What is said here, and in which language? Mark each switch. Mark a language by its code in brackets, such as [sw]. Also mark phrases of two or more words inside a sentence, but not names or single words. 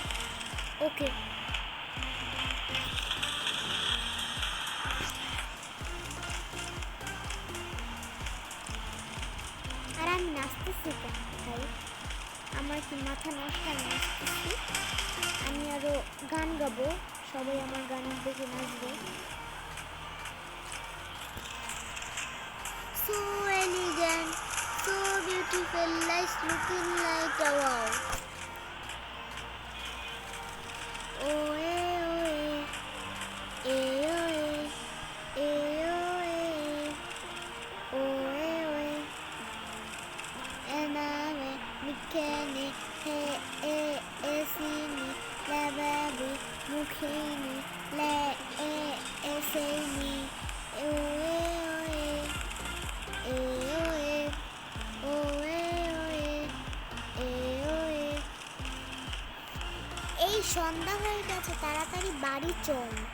[bn] ওকে, আর আমি নাচতেছি কেন ভাই? আমার কি মাথা নষ্ট? আমি নাচতেছি, আমি আরো গান গাবো, সবাই আমার গান দেখে নাচবে। [en] So elegant, so beautiful, like looking like a wow. Oh, eh, oh, eh, eh, oh, eh, eh, oh, eh, oh, eh, oh, eh. Ename, mikene, he, esini, lababi, mukhini, le, eseni, oh, eh, oh, eh. [bn] এই সন্ধ্যা হয়ে গেছে, তাড়াতাড়ি বাড়ি চল।